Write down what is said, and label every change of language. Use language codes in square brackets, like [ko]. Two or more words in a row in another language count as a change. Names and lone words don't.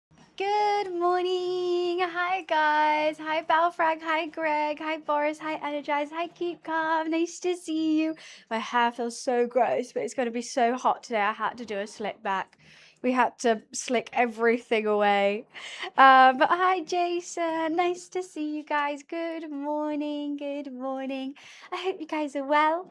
[en] Good morning. Hi, guys. Hi, Balfrag. Hi, Greg. Hi, Boris. Hi, Energize. Hi, KimK. Nice to see you. My hair feels so gross, but it's going to be so hot today. I had to do a slick back. We had to slick everything away. But hi, Jason. Nice to see you guys. Good morning. Good morning. I hope you guys are well.